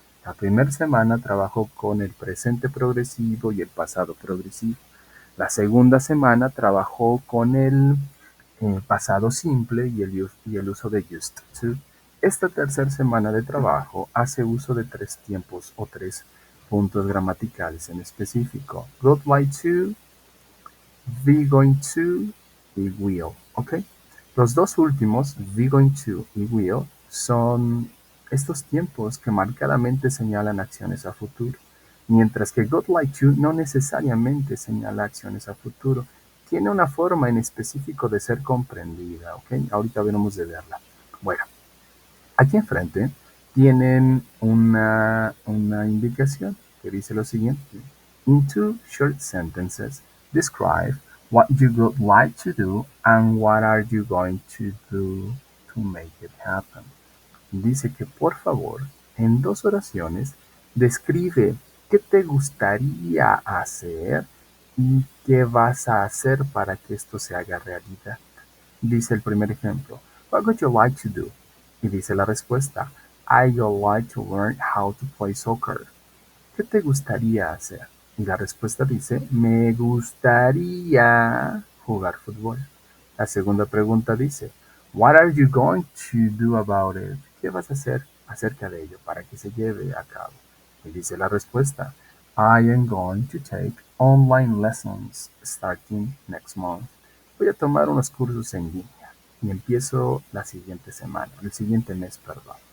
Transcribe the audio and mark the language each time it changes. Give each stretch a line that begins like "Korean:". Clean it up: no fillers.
Spanish: La primera semana trabajó con el presente progresivo y el pasado progresivo. La segunda semana trabajó con el pasado simple y el uso de used to. Esta tercera semana de trabajo hace uso de tres tiempos o tres puntos gramaticales en específico. Would like to, be going to y will. ¿Ok? Los dos últimos, be going to y will, son estos tiempos que marcadamente señalan acciones a futuro, mientras que would like to no necesariamente señala acciones a futuro. Tiene una forma en específico de ser comprendida, ¿ok? Ahorita veremos de verla. Bueno, aquí enfrente tienen una indicación que dice lo siguiente.
English: In two short sentences, describe what you would like to do and what are you going to do to make it happen.
Spanish: Dice que por favor, en dos oraciones, describe qué te gustaría hacer y qué vas a hacer para que esto se haga realidad. Dice el primer ejemplo,
English: What would you like to do?
Spanish: Y dice la respuesta,
English: I would like to learn how to play soccer.
Spanish: ¿Qué te gustaría hacer? Y la respuesta dice, me gustaría jugar fútbol. La segunda pregunta dice,
English: What are you going to do about it?
Spanish: ¿Qué vas a hacer acerca de ello para que se lleve a cabo? Y dice la respuesta,
English: I am going to take online lessons starting next month.
Spanish: Voy a tomar unos cursos en línea y empiezo la siguiente semana, el siguiente mes, perdón.